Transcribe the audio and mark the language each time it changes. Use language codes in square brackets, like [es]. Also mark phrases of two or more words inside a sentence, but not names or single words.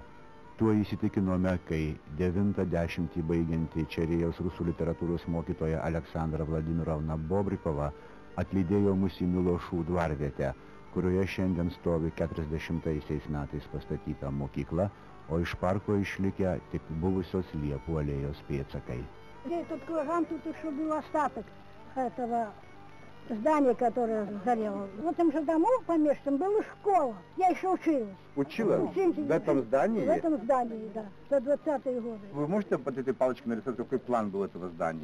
[lt] Tuo įsitikinome, kai 90 baigianti Čerėjaus rusų literatūros mokytoja Aleksandra Vladimirovna Bobrikova atlydėjo mus į Milošų dvarvietę, kurioje šiandien stovi 40 metais pastatyta mokykla, o iš parko išlikę tik buvusios Liepų alėjos pėdsakai. [ru] Тут кругом тут еще был остаток этого здание, которое сгорело. В этом же дому помешанном была школа. Я еще училась. Училась? В этом здании? В этом здании, да. За 20-е годы. Вы можете под этой палочкой нарисовать, какой план был этого здания?